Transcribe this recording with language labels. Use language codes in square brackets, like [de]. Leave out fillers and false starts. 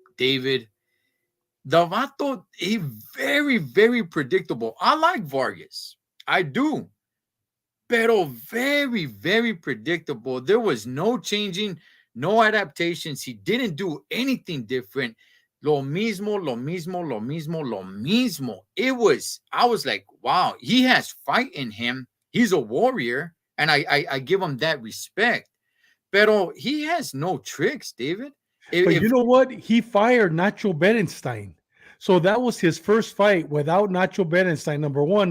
[en] David. The vato, he very, very predictable. I like Vargas. I do. [es] Pero [en] very, very predictable. There was no changing, no adaptations. He didn't do anything different. [es] Lo mismo, lo mismo, lo mismo, lo mismo. [en] I was like, wow, he has fight in him. He's a warrior, and I give him that respect. [es] Pero [en] he has no tricks, David. But you know what? He fired Nacho Berenstein. So that was his first fight without Nacho Berenstein, number one.